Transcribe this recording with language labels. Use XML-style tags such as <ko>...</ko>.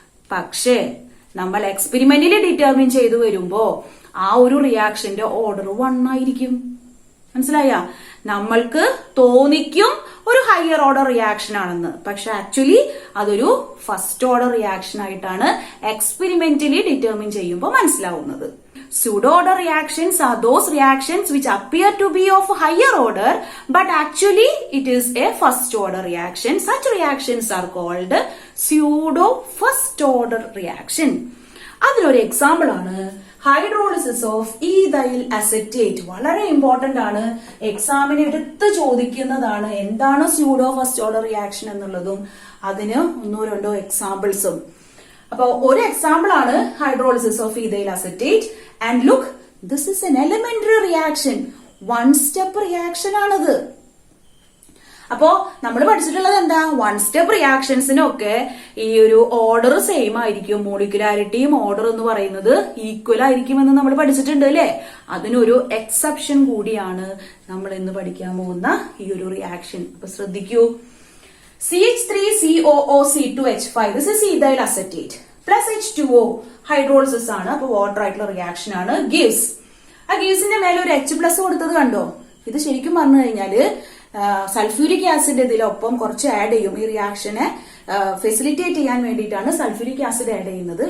<ml>പക്ഷേ നമ്മൾ എക്സ്പെരിമെന്റിൽ ഡിറ്റർമിൻ ചെയ്തു വരുമ്പോ ആ ഒരു റിയാക്ഷന്റെ ഓർഡർ 1 ആയിരിക്കും. മനസ്സിലായ? നമ്മൾക്ക് തോന്നിക്കും ഒരു ഹയർ ഓർഡർ റിയാക്ഷൻ ആണെന്ന്, പക്ഷെ ആക്ച്വലി അതൊരു ഫസ്റ്റ് ഓർഡർ റിയാക്ഷൻ ആയിട്ടാണ് എക്സ്പെരിമെന്റലി ഡിറ്റർമിൻ ചെയ്യുമ്പോൾ മനസ്സിലാവുന്നത്.</ml> <en>Pseudo order reactions are those reactions which appear to be of higher order but actually it is a first order reaction. Such reactions are called pseudo first order reaction.</en> <ml>അതിലൊരു example ആണ് hydrolysis of ethyl acetate. വളരെ important ആണ്, എക്സാമിന് എടുത്ത് ചോദിക്കുന്നതാണ് എന്താണ് pseudo first order reaction എന്നുള്ളതും അതിന് 1-2 എക്സാമ്പിൾസും. അപ്പൊ ഒരു എക്സാമ്പിൾ ആണ് hydrolysis of ethyl acetate.</ml> <en>and look, this is an elementary reaction,</en> <ml>1 step reaction ആണിത്. അപ്പോ നമ്മൾ പഠിച്ചിട്ടുള്ളത് എന്താ? 1 സ്റ്റെപ്പ് റിയാക്ഷൻസിനൊക്കെ ഈ ഒരു ഓർഡർ സെയിം ആയിരിക്കും, മോളിക്യുലാരിറ്റിയും ഓർഡർ എന്ന് പറയുന്നത് ഈക്വൽ ആയിരിക്കും എന്ന് നമ്മൾ പഠിച്ചിട്ടുണ്ട് അല്ലെ. അതിനൊരു എക്സെപ്ഷൻ കൂടിയാണ് നമ്മൾ ഇന്ന് പഠിക്കാൻ പോകുന്ന ഈ ഒരു റിയാക്ഷൻ. അപ്പൊ ശ്രദ്ധിക്കൂ,</ml> <en>CH3COOC2H5, this is ethyl acetate.</en> <ml>Plus H2O hydrolysis ആണ്. അപ്പൊ വാട്ടർ ആയിട്ടുള്ള റിയാക്ഷൻ ആണ്. ഗീവ്സ്, ആ ഗീവ്സിന്റെ മേലെ ഒരു H+ കൊടുത്തത് കണ്ടോ? ഇത് ശരിക്കും പറഞ്ഞു കഴിഞ്ഞാല് സൾഫ്യൂരിക് ആസിഡ് ഇതിലൊപ്പം കുറച്ച് ആഡ് ചെയ്യും. ഈ റിയാക്ഷനെ ഫെസിലിറ്റേറ്റ് ചെയ്യാൻ വേണ്ടിയിട്ടാണ് സൾഫ്യൂരിക് ആസിഡ് ആഡ് ചെയ്യുന്നത്.</ml>